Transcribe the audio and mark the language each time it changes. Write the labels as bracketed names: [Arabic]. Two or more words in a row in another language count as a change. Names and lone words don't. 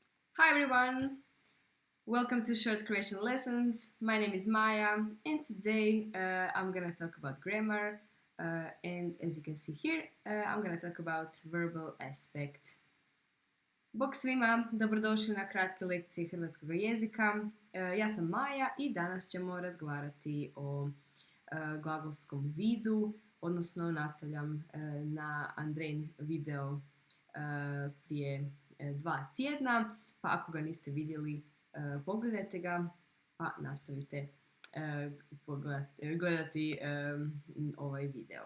[English] Hi everyone! Welcome to Short Croatian Lessons. My name is Maja and today I'm gonna talk about grammar and as you can see here I'm gonna talk about verbal aspect. [Croatian] Bog svima, dobrodošli na kratke lekcije hrvatskog jezika. Ja sam Maja i danas ćemo razgovarati o glagolskom vidu, odnosno nastavljam na Andrejin video prije 2 tjedna, pa ako ga niste vidjeli, pogledajte ga, pa nastavite gledati ovaj video.